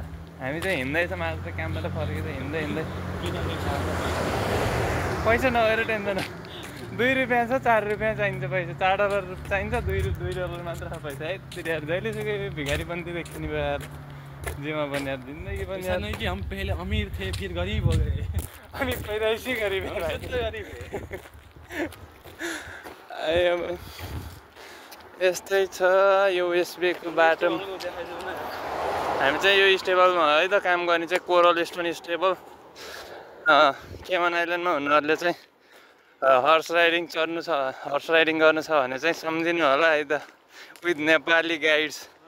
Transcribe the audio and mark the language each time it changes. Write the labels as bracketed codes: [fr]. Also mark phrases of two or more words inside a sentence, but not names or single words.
[ne] हामी चाहिँ हिँड्दैछौँ आज चाहिँ कामबाट फर्किँदै हिँड्दै किन पैसा नभएर टेन्सन 2 रुपियाँ छ 4 रुपियाँ चाहिन्छ पैसा। $4 चाहिन्छ $2 मात्र पैसा है। तिनीहरू जहिलेसुकै भिखारीपन्थी देख्छु नि यार जेमा पनि यार जिन्दगी पनि यार [hi] नहीं कि हम पहले अमीर थे फिर गरीब हो गए [ne] अनि [hi] पैदाइसी गरीब [ne] यस्तै छ यो वेस्टबेको बाटो। हामी चाहिँ यो स्टेबलमा है त काम गर्ने चाहिँ कोरल स्टोन स्टेबल केमन आइल्यान्डमा हुनुहरूले चाहिँ [en] horse riding [ne] गर्नु छ भने चाहिँ सम्झिनु होला है त [en] with Nepali guides.